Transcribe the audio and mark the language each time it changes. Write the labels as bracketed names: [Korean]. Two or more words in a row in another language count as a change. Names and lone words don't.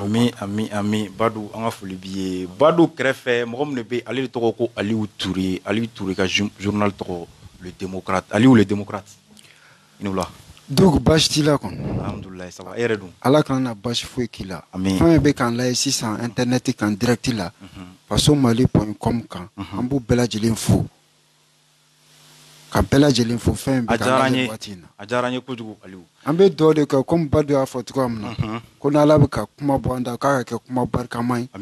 [Bambara] ami Badou an ka foli b'i ye Badou kɛrɛfɛ mɔgɔ min de bɛ ale de tɔgɔ ko Aliou Touré ka journal tɔgɔ le démocrate Aliou le démocrate Nioula. Donc baasi t'i la kɔni. Alhamdulillah [French] ça va [Bambara] e yɛrɛ dun. Ala kana na baasi foyi k'i la. Amin. Fɛn bɛ k'an lajɛ sisan internet kan direct la. faso mali.com kan an b'u bɛɛ lajɛlen fo ka bɛɛ lajɛlen fo fɛn bɛ k'an lajɛ waati in na. A diyara n ye kojugu Aliou. An bɛ dugawu de kɛ comme Badou y'a fɔ cogoya min na ko n'Ala bɛ ka kuma bɔ an da k'a ka kɛ kuma barikama ye.